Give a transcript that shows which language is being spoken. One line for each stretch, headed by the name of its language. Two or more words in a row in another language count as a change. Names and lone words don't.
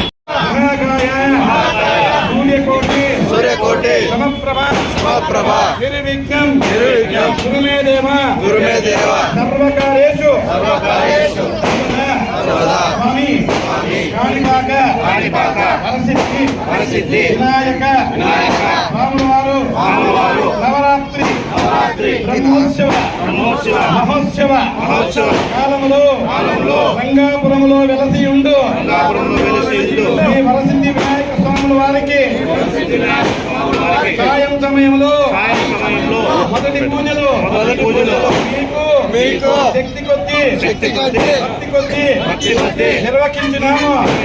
Sanskrit: सूर्यकोटि समप्रभा निर्विघ्नं गुरुमे देव सर्वकार्येषु सर्वदा स्वामी काणिपाक
Telugu: वरसिद्धि विनायक స్వామివారు నవరాత్రి బ్రహ్మోత్సవ మహోత్సవ కాలములో రంగాపురములో వెలసి ఉండు శ్రీ వరసిద్ధి వినాయక స్వాముల వారికి సాయం సమయంలో మొదటి పూజలు మీకు శక్తి కొద్ది భక్తి కొద్ది నిర్వహించినాము.